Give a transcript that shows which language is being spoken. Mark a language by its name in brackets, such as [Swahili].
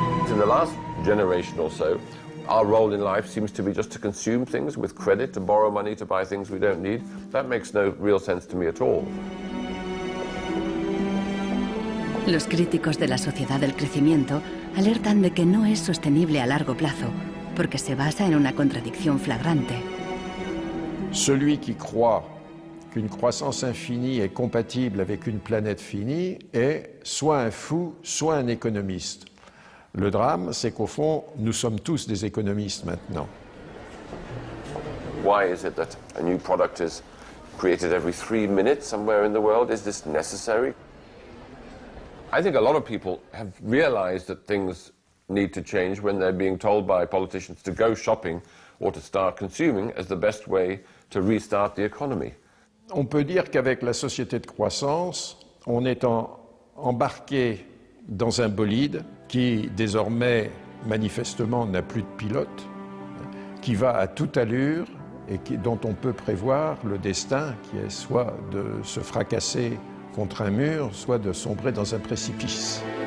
[English] In the last generation or so, our role in life seems to be just to consume things with credit, to borrow money to buy things we don't need. That makes no real sense to me at all. [Spanish] Los críticos de la sociedad del crecimiento alertan de que no es sostenible a largo plazo, porque se basa en una contradicción flagrante. [French] Celui qui croit qu'une croissance infinie est compatible avec une planète finie est soit un fou, soit un économiste. Le drame, c'est qu'au fond, nous sommes tous des économistes maintenant. [English] Why is it that a new product is created every 3 minutes somewhere in the world? Is this necessary? I think a lot of people have realized that things need to change when they're being told by politicians to go shopping or to start consuming as the best way to restart the economy. [French] On peut dire qu'avec la société de croissance, on est embarqué dans un bolide qui désormais manifestement n'a plus de pilote, qui va à toute allure et dont on peut prévoir le destin qui est soit de se fracasser contre un mur, soit de sombrer dans un précipice.